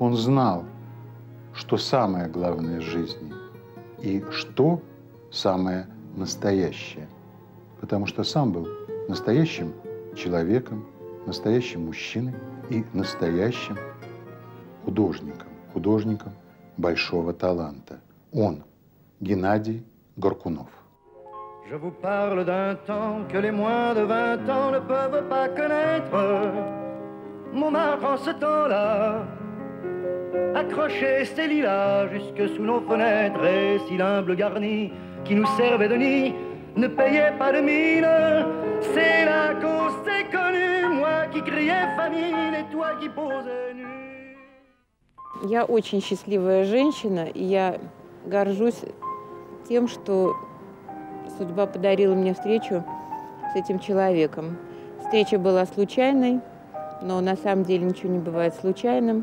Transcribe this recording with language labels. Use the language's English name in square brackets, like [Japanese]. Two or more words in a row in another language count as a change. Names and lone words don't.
[Russian] Он знал, что самое главное в жизни и что самое настоящее, потому что сам был настоящим человеком, настоящим мужчиной и настоящим художником большого таланта. Он, Геннадий Горкунов. [French] Je vous parle d'un temps que les moins de 20 ans ne peuvent pas connaître. Montmartre en ce temps-là accrochait ses lilas jusque sous nos fenêtres, et si l'humble garni qui nous servait de nid ne payait pas de mine, c'est là qu'on s'est connus, moi qui criais famine et toi qui posais nu. [Russian] Я очень счастливая женщина, и я горжусь тем, что судьба подарила мне встречу с этим человеком. Встреча была случайной, но на самом деле ничего не бывает случайным.